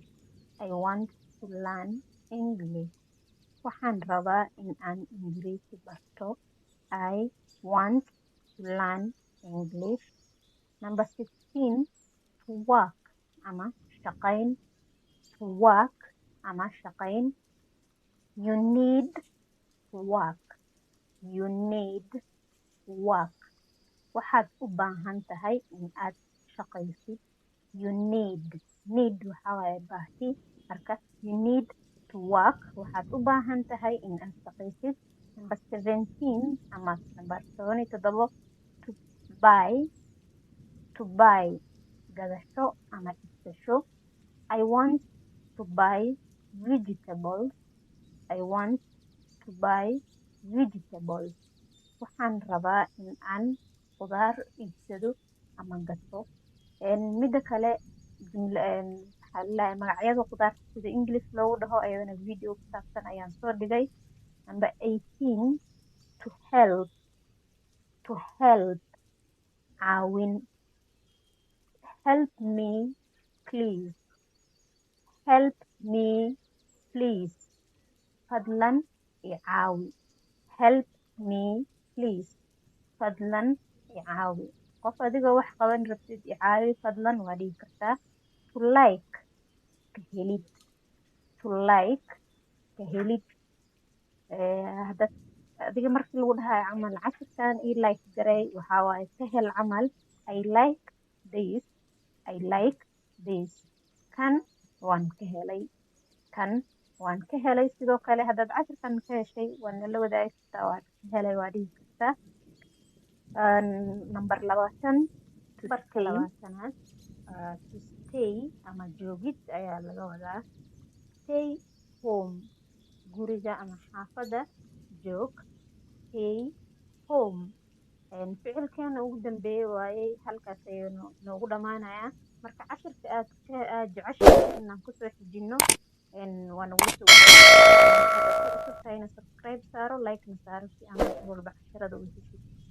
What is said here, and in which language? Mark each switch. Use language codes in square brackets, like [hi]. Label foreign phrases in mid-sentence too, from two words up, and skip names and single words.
[en] I want to learn English. [so] Waxaan rabaa in aan Ingiriisi barto. [en] I want to learn English. Number 16, to work [so] ama shaqayn. [en] To work [so] ama shaqayn. [en] You need to work. You need to work. [so] Waxaad u baahan tahay in aad shaqaysid. [en] You need. Need [so] waxaa waaye baahi. [en] Marka you need to work. [so] Waxaad u baahan tahay in aad shaqaysid. [en] Number 17 ama number 17, to buy. To buy [so] gadasho ama iibsasho. [en] I want to buy vegetables. I want to buy vegetables. [so] Waxaan rabaa in aan khudaar iibsado ama gato. Mida kale waxaa la magacyada khudaarta sida English loogu dhaho ayadana video ku saabsan ayaan soo dhigay. [en] Number 18, to help. To help [so] caawin. [en] Help me please. Help me please. [so] Fadlan i caawi. [en] Help me please. [so] Fadlan i caawi. Qof adiga wax qaban rabtid i caawi fadlan waa dhihi kartaa. [en] To like [so] ka helid. [en] To like [so] ka helid. Hadad adiga markii lagu dhahayo camal cashirkan i like garay waxaa waaye ka hel camal. [en] I like this. I like this. [so] Kan waan ka helay. Kan waan ka helay. Sidoo kale haddaad cashirkan ka heshay waa nala wadaagi kartaa. Waan ka helay waa dhihi kartaa. [en] Number 20, to stay [so] ama joogid ayaa laga wadaa. [en] Stay home. [so] Guriga ama xaafada joog. [en] Stay home. [so] Ficilkeena ugu dambeeyay waaye halkaas ayuu noogu dhamaanayaa. Marka cashirka aad jeceshahay inaan kusoo xijino waa nagula soo subscribe saaro, like na saaro si aan walba cashirada u hesho.